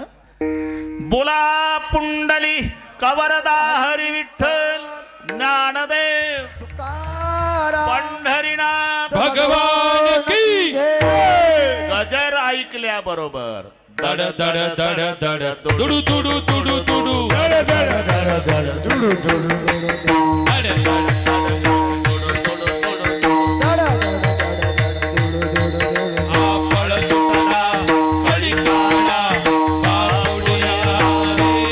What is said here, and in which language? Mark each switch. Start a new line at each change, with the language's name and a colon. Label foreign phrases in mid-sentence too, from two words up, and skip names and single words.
Marathi: बोला पुंडली कवरदा हरी विठ्ठल ज्ञानदेव पंढरीनाथ
Hindi: भगवान की
Marathi: गजर ऐकल्या बरोबर दड दड दड दड दुडू दुडू दुडू दुडू. धड धड धड धड दुडू दुडू दुडू. दड दड आपळ सुटला कलिकाला बावडिया रे.